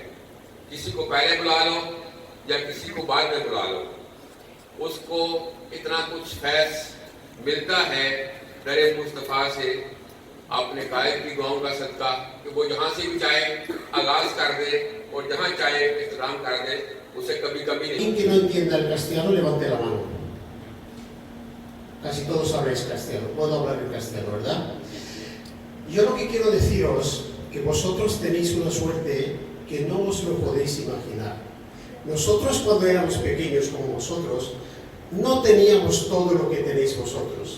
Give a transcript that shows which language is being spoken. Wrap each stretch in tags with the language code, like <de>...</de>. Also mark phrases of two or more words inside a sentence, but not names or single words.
<ur>کسی کو پہلے بلا لو یا کسی کو بعد میں بلا لو، اس کو اتنا کچھ فیض ملتا ہے در مصطفیٰ سے، اپنے قائد کی دعاؤں کا صدقہ، کہ وہ جہاں سے بھی چاہے آغاز کر دے اور جہاں چاہے اختتام کر دے، اسے کبھی کبھی نہیں.</ur> <es>Quien no entienda el castellano levante la mano. Casi todos sabréis castellano, puedo hablar en castellano, ¿verdad? Yo lo que quiero deciros que vosotros tenéis una suerte que no os lo podéis imaginar. Nosotros cuando éramos pequeños como vosotros no teníamos todo lo que tenéis vosotros.</es>